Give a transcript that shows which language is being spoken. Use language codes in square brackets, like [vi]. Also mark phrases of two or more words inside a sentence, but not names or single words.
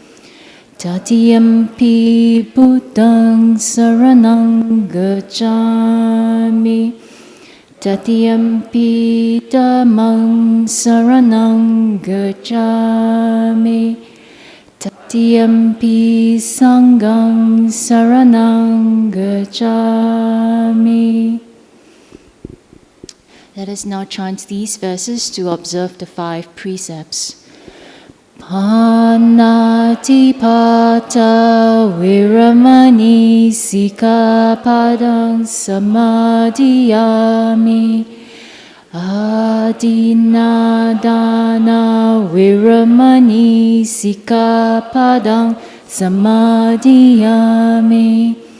[pi] Tatiyampi Buddhaṃ saranang gacchāmi, Tatiyampi Dhammang saranang gacchāmi, Tatiyampi Sanghang Saranang Gacchami. [en] Let us now chant these verses to observe the 5 precepts. [pi] Panatipata Viramani Sikapadang Samadhiyami. Adinadana Viramani Sikapadang Samadhiyami.